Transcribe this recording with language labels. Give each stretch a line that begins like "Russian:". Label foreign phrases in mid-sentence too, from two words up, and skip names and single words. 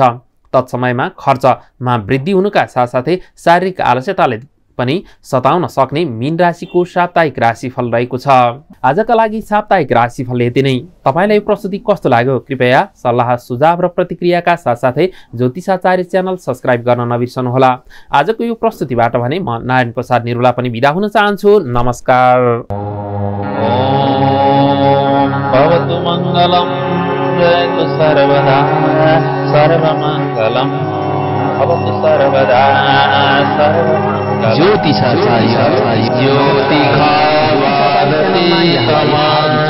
Nepali: तत्समयमा खर्चमा वृद्धि हुनुका साथसाथै शारीरिक आलस्यताले पनि सताउन सक्ने मीन राशिको साप्ताहिक राशिफल रहेको छ। आजका लागि साप्ताहिक राशिफल यति नै। तपाईलाई यो प्रस्तुति कस्तो लाग्यो कृपया सल्लाह सुझाव र प्रतिक्रियाका साथसाथै ज्योतिषाचार्य
English: channel subscribe
Nepali: गर्न नबिर्सनुहोला। आजको यो प्रस्तुतिबाट भने म नारायण प्रसाद निरुला पनि बिदा हुन चाहन्छु। नमस्कार।
Sanskrit: भवतु मङ्गलम् जयतु सर्वदा सर्वमङ्गलम् भवतु सर्वदा सर्वमङ्गलम्। ज्योतिषाचार्य ज्योतिषाचार्य